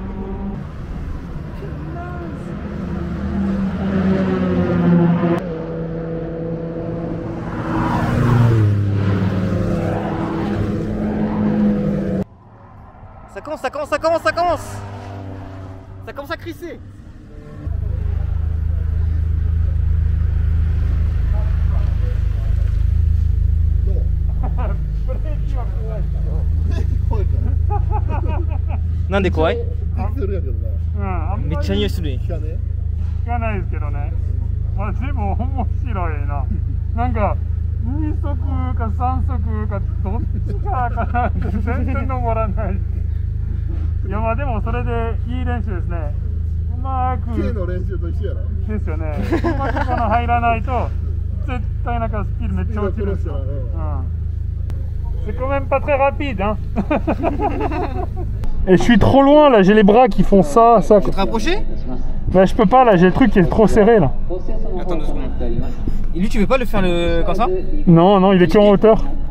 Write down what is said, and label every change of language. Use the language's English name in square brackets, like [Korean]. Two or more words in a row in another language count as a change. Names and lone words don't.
[French] Ça commence, ça commence, ça commence, ça commence. Ça commence à crisser. [Japanese] なんで怖い？めっちゃ匂いするね。聞かないですけどね。まあでも面白いな。なんか2速か3速かどっちかかなって全然登らない。いやまあでもそれでいい練習ですね。うまく。K の練習と一緒やろ。ですよね。うまくこの入らないと絶対なんかスピードめっちゃ落ちるんですよ。 [French] C'est quand même pas très rapide, hein. Et je suis trop loin là, j'ai les bras qui font ça. Tu te rapprocher? Bah je peux pas là, j'ai le truc qui est trop serré là. Attends 2 secondes. Et lui tu veux pas le faire comme ça? Non, non, il est que en hauteur.